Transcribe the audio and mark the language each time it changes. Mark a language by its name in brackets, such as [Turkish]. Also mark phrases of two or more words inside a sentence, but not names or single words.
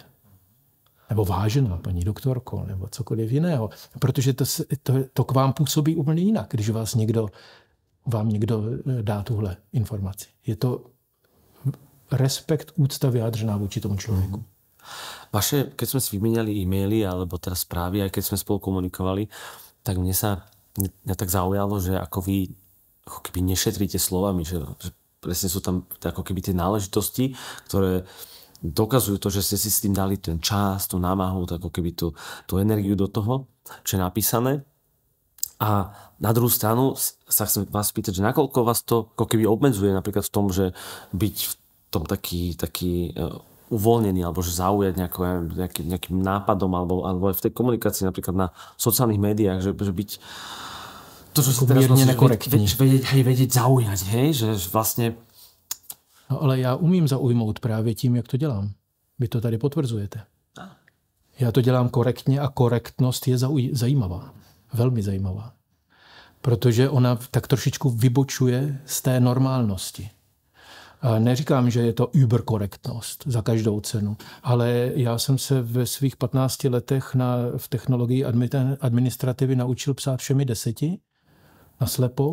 [Czech] Nebo vážená paní doktorko, nebo cokoliv jiného. Protože to k vám působí úplně jinak, když vás někdo vám někdo dá tuhle informaci. Je to respekt, úcta vyjádřená vůči tomu člověku. Vaše, [Slovak] keď sme si vymieniali e-maily alebo teraz správy, aj keď sme spolu komunikovali, tak mňa tak zaujalo, že ako vy ako keby nešetríte slovami, že presne sú tam ako keby tie náležitosti, ktoré dokazujú to, že ste si s tým dali ten čas, tú námahu, ako keby tú energiu do toho, čo je napísané. A na druhú stranu sa chcem vás spýtať, že nakoľko vás to ako keby obmedzuje napríklad v tom, že byť v tom taký uvoľnený, alebo že zaujať nejakým nápadom, alebo aj v tej komunikácii napríklad na sociálnych médiách, že byť to, čo si teraz vedieť zaujať, hej? Že vlastne... [Czech] No ale já umím zaujmout právě tím, jak to dělám. Vy to tady potvrzujete. Já to dělám korektně a korektnost je zajímavá. Velmi zajímavá. Protože ona tak trošičku vybočuje z té normálnosti. Neříkám, že je to überkorektnost za každou cenu, ale já jsem se ve svých 15 letech v technologii administrativy naučil psát všemi 10 naslepo.